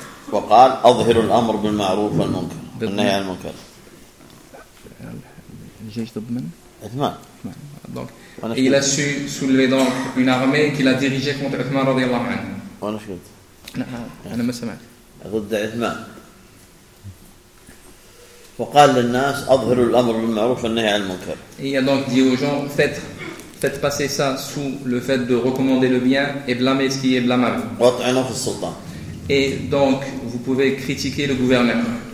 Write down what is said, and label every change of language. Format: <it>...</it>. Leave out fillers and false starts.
<ar>وقال أظهر الأمر بالمعروف والمنكر النهي عن المنكر. الجيش ضد من؟ عثمان.</ar> <fr>Donc il a su soulever donc une armée qu'il a dirigée contre Uthman</fr> <ar>رضي الله عنه. وأنا شفت. أنا ما سمعت. ضد عثمان. فقال للناس اظهروا الامر بالمعروف والنهي عن المنكر.</ar> <fr>Il a donc dit aux gens faites passer ça sous le fait de recommander le bien et blâmer ce qui est blâmable.</fr> <ar>وطعنا في السلطان.</ar> <fr>Et donc vous pouvez critiquer le gouverneur.</fr>